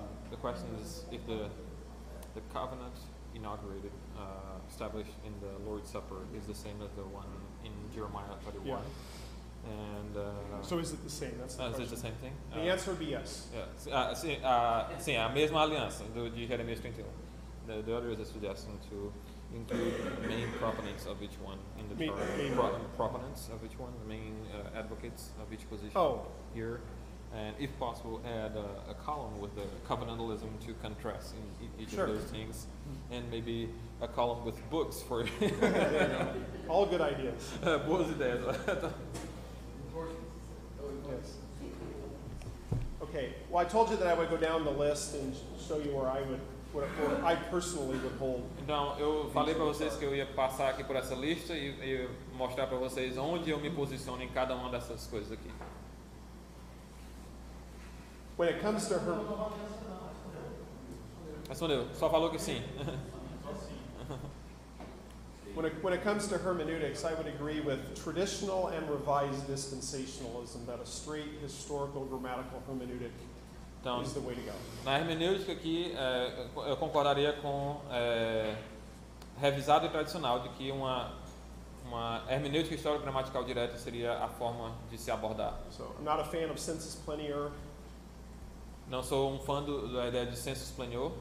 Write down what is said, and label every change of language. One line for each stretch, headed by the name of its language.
English: The question is if the covenant inaugurated, established in the Lord's Supper is the same as the one in Jeremiah 31. Yeah. And So is it the same? That's the is question. it the same thing? The answer would be yes.
Portuguese: Sim, a mesma aliança de Jeremias 31.
English: The other is a suggestion to include the main proponents of each one in the chart. Proponents of each one, the main advocates of each position here. And if possible, add a column with the covenantalism to contrast in each of those things. And maybe a column with books for All good ideas.
Portuguese: Boas ideias.
English: Yes. Okay. Well, I told you that I would go down the list and show you where I personally would hold.
Portuguese: Então, eu falei para vocês que eu ia passar aqui por essa lista e mostrar para vocês onde eu me posiciono em cada uma dessas coisas aqui.
English: When it comes to her,
Portuguese: Respondeu, só falou que sim.
English: When it comes to hermeneutics, I would agree with traditional and revised dispensationalism that a straight historical grammatical hermeneutic
Portuguese: Então,
English: is the way to go.
Portuguese: na hermenêutica aqui, eu concordaria com revisado e tradicional, de que uma hermenêutica histórico-gramatical direta seria a forma de se abordar.
English: So I'm not a fan of sensus plenior
Portuguese: Não sou um fã da ideia de sensus plenior,